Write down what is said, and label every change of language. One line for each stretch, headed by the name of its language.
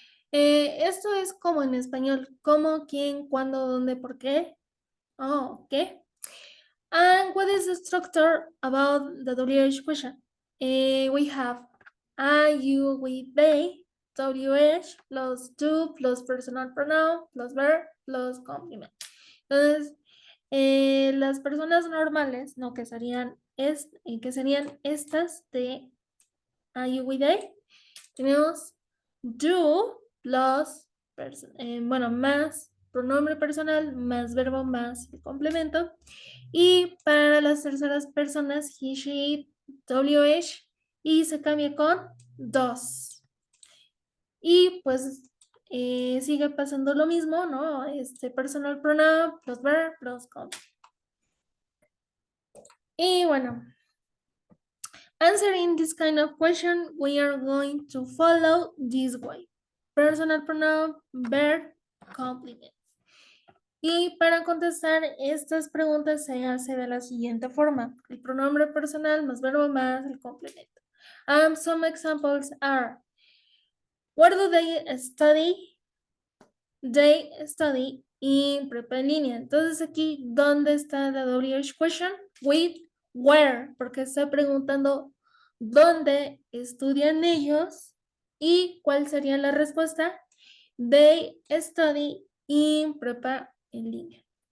Spanish: Esto es como en español, cómo, quién, cuándo, dónde, por qué.
English: Oh, ok. And what is the structure about the WH question? We have I, you, we, they, WH plus do plus personal pronoun plus verb plus complement.
Spanish: Entonces, las personas normales, no, que serían estas de
English: I, you, we, they,
Spanish: tenemos
English: do plus,
Spanish: bueno, más pronombre personal más verbo más el complemento. Y para las terceras personas,
English: he, she, it,
Spanish: WH, y se cambia con dos. Y pues sigue pasando lo mismo, ¿no?
English: Personal pronoun plus verb plus complement.
Spanish: Y bueno,
English: answering this kind of question, we are going to follow this way. Personal pronoun, verb, complement.
Spanish: Y para contestar estas preguntas se hace de la siguiente forma. El pronombre personal más verbo más el complemento.
English: Some examples are, where do they study? They study in prepa en línea.
Spanish: Entonces aquí, ¿dónde está la WH question?
English: With where,
Spanish: porque está preguntando dónde estudian ellos y cuál sería la respuesta.
English: They study in prepa en línea.